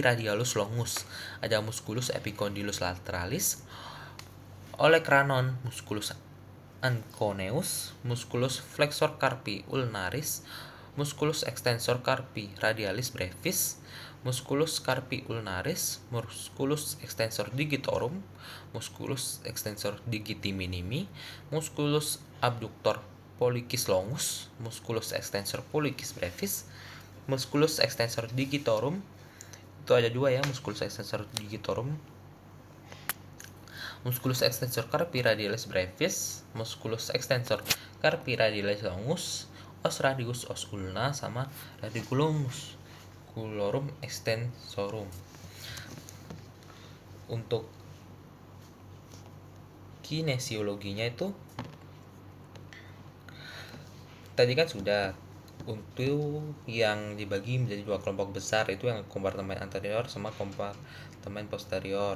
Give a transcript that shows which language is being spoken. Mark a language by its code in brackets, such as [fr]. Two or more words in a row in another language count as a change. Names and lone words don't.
[la] radialus longus, ada musculus epicondylus lateralis, olecranon, musculus anconeus, musculus flexor carpi ulnaris, musculus extensor carpi radialis brevis, musculus carpi ulnaris, musculus extensor digitorum, musculus extensor digiti minimi, musculus abductor pollicis longus, musculus extensor pollicis brevis, musculus extensor digitorum. [id] Itu ada dua ya, [la] musculus extensor digitorum, musculus extensor carpi radialis brevis, musculus extensor carpi radialis longus, os radius os ulna, sama radiculum musculorum extensorum. [id] Untuk kinesiologinya itu tadi kan sudah. Untuk yang dibagi menjadi dua kelompok besar itu yang kompartemen anterior sama kompartemen posterior.